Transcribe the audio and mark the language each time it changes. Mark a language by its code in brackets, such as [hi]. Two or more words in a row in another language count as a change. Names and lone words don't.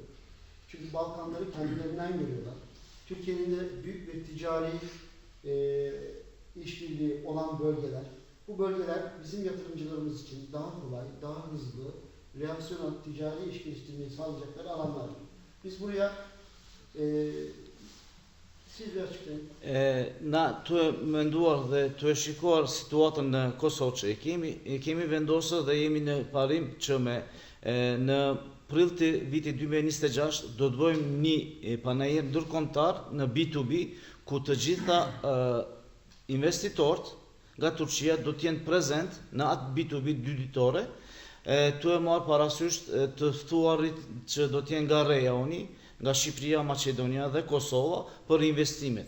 [tr] Çünkü Balkanları kendilerinden görüyorlar. Türkiye'nin de büyük bir ticari işbirliği olan bölgeler. Bu bölgeler bizim yatırımcılarımız için daha kolay, daha hızlı, reaksiyonel ticari iş geliştirmeyi sağlayacakları alanlar. Biz buraya siz bir açıklayın. [sq] Na të e menduar dhe të e shikuar situatën në Kosovë që kemi vendosur dhe jemi në parim që në prill të vitit 2026 do të bëjmë një panajër ndërkombëtar në B2B ku të gjitha investitorët nga Turqia do të jenë prezent në atë B2B dy ditore, të e marrë parasysh të ftuarit që do të jenë nga rejoni, nga Shqipëria, Maqedonia dhe Kosova për investimet.